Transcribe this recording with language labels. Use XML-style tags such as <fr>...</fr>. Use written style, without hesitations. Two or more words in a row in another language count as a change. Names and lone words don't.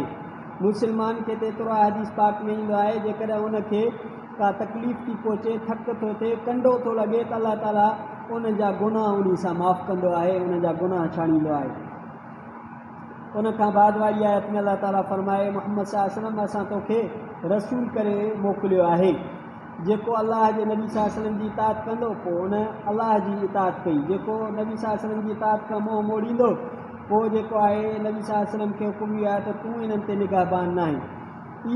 <sd>मुस्लमान खे त एतिरो हदीस पाक में ईंदो आहे, जेकॾहिं उनखे का तकलीफ़ थी पहुचे, थक थो थिए, कंडो थो लॻे त अलाह ताला उन जा गुनाह उन सां माफ़ु कंदो आहे, उन जा गुनाह छाणींदो आहे। उन खां बाद वारी आयत में अलाह ताला फरमाए मुहम्मद</sd> <ar>صلى الله عليه وسلم</ar> <sd>असां तोखे रसूल करे मोकिलियो आहे। जेको अलाह जे नबी</sd> <ar>صلى الله عليه وسلم</ar> <sd>जी इताअत कंदो पोइ उन अलाह जी इताअत कई। जेको नबी</sd> <ar>صلى الله عليه وسلم</ar> <sd>जी इताअत खां मुंहुं मोड़ींदो पोइ जेको आहे नबी</sd> <ar>صلى الله عليه وسلم</ar> <sd>खे हुकुम इहो आहे त तूं इन्हनि ते निगाहबान न आहे।</sd>